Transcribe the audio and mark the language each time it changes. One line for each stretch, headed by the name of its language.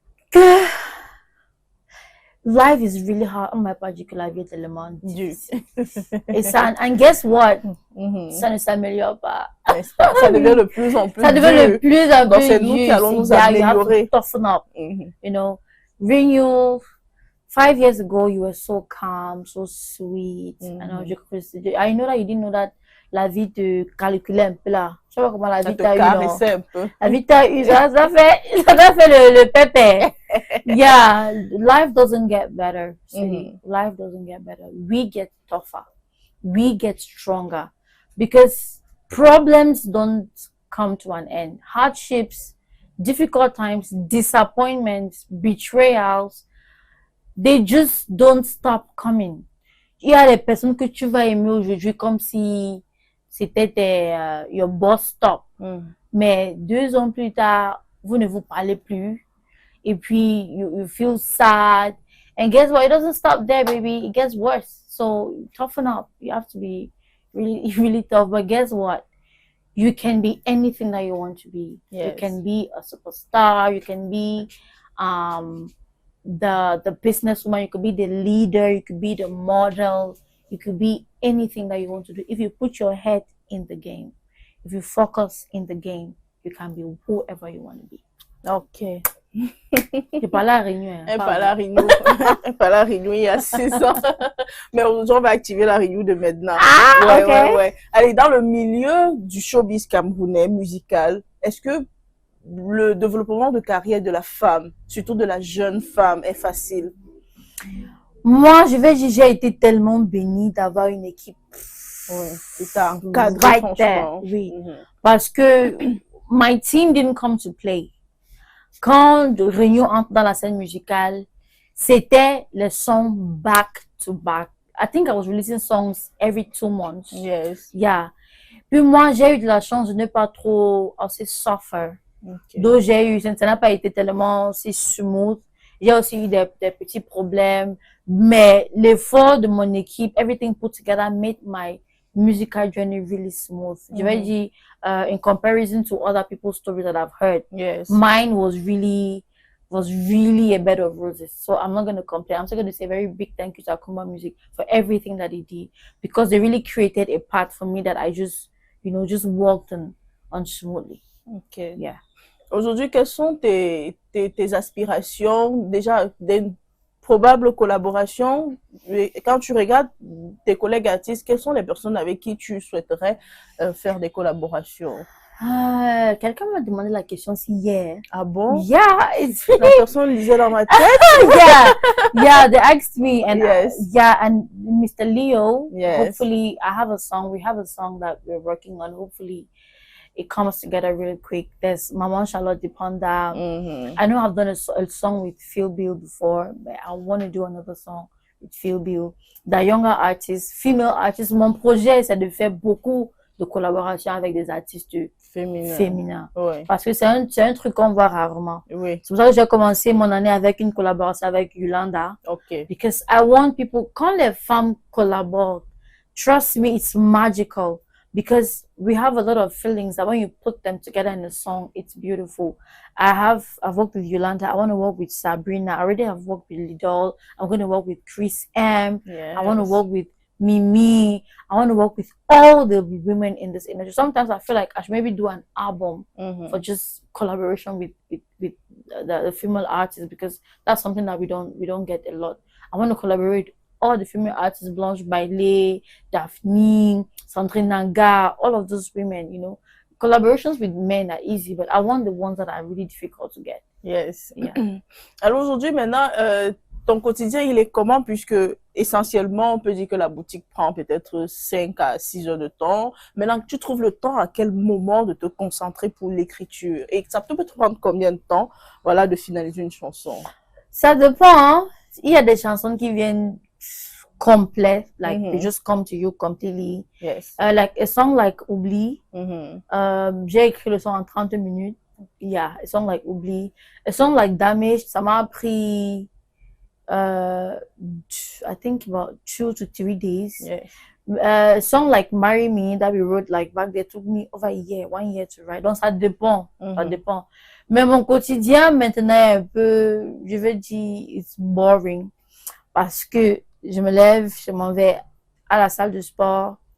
French: Que
English: life is really hard.
French: On m'a pas dit que la vie est tellement difficile. Et ça,
English: and guess what?
French: Ça ne s'améliore pas. Ça devient de plus en plus Ça devient de plus en plus Donc, c'est nous qui allons nous améliorer.
English: You have to toughen up. You know, Renew, 5 years ago, you were so calm, so sweet. I know that you didn't know that
French: la vie te calculait un peu là. Je sais pas comment la vie t'a eu. Un peu. La vie t'a eu, ça fait le pépé.
English: Yeah, life doesn't get better. Life doesn't get better. We get tougher. We get stronger. Because problems don't come to an end. Hardships, difficult times, disappointments, betrayals, they just don't stop coming.
French: Il y a des personnes que tu vas aimer aujourd'hui comme si c'était
English: your boss stop.
French: Mais 2 ans plus tard, vous ne vous parlez plus. Et puis,
English: you feel sad. And guess what? It doesn't stop there, baby. It gets worse. So, toughen up. You have to be really, really tough. But guess what? You can be anything that you want to be. Yes. You can be a superstar. You can be the businesswoman. You could be the leader. You could be the model. You could be anything that you want to do. If you put your head in the game, if you focus in the game, you can be whoever you want to be. Ok.
French: C'est pas la réunion. Pas la réunion. Pas la réunion il y a 6 ans. Mais aujourd'hui, on va activer la réunion de maintenant. Ah, ok. Ouais. Allez, dans le milieu du showbiz camerounais musical, est-ce que le développement de carrière de la femme, surtout de la jeune femme, est facile? Moi, j'ai été tellement bénie d'avoir une équipe. Ouais, c'est encadré, franchement. Oui, parce que
English: my team didn't come to play.
French: Quand Réunion entre dans la scène musicale, c'était les sons back to back.
English: I think I was releasing songs every 2 months. Yes. Yeah.
French: Puis moi, j'ai eu de la chance de ne pas trop assez
English: suffer. Okay.
French: Donc, ça n'a pas été tellement si
English: smooth.
French: J'ai aussi eu des petits problèmes. Mais l'effort de mon équipe,
English: everything put together made my musical journey really smooth.
French: Je vais dire,
English: in comparison to other people's stories that I've heard, yes, mine was really a bed of roses. So I'm not going to complain. I'm still going to say a very big thank you to Akumba Music for everything that they did, because they really created a path for me that I just walked on smoothly. Okay. Yeah.
French: Aujourd'hui, quelles sont tes aspirations, déjà des probables collaborations? Quand tu regardes tes collègues artistes, quelles sont les personnes avec qui tu souhaiterais faire des collaborations? Quelqu'un m'a demandé la question hier. Ah bon?
English: Yeah,
French: la personne lisait dans ma tête.
English: yeah, they asked me, and yes, and Mr. Leo. Yes. Hopefully, we have a song that we're working on. Hopefully, it comes together really quick. There's Maman Charlotte Depanda. I know I've done a song with Phil Bill before, but I want to do another song with Phil Bill. The younger artists, female artists.
French: Mon projet, c'est de faire beaucoup de collaborations avec des artistes féminins. Oui. Parce que c'est un truc qu'on voit rarement. Oui. C'est pour ça que j'ai commencé mon année avec une collaboration avec Yolanda.
English: Okay. Because I want people,
French: quand les femmes collaborent,
English: trust me, it's magical. Because we have a lot of feelings that when you put them together in a song, it's beautiful. I've worked with Yolanda. I want to work with Sabrina. I already have worked with Lidl. I'm going to work with Chris M. Yes. I want to work with Mimi. I want to work with all the women in this industry. Sometimes I feel like I should maybe do an album for just collaboration with the female artists, because that's something that we don't get a lot. I want to collaborate all the female artists, Blanche Bailey, Daphne, Sandrine Nanga, all of those women, you know. Collaborations with men are easy, but I want the ones that are really difficult to get. Yes. Yeah.
French: Alors aujourd'hui, maintenant, ton quotidien, il est comment, puisque essentiellement, on peut dire que la boutique prend peut-être 5 à 6 heures de temps. Maintenant, tu trouves le temps à quel moment de te concentrer pour l'écriture? Et ça peut te prendre combien de temps, voilà, de finaliser une chanson? Ça dépend, hein? Il y a des chansons qui viennent complètes,
English: like they just come to you completely. Yes. Like a song like Oubli,
French: j'ai écrit le son en 30 minutes.
English: Yeah, a song like Oubli. A song like Damage,
French: ça m'a pris
English: I think about 2 to 3 days. Yes. A song like Marry Me that we wrote like back there took me over 1 year to write.
French: Donc ça dépend, ça dépend. Mais mon quotidien maintenant est un peu, je vais dire,
English: it's boring.
French: parce que je me lève, je m'en vais à la salle de sport.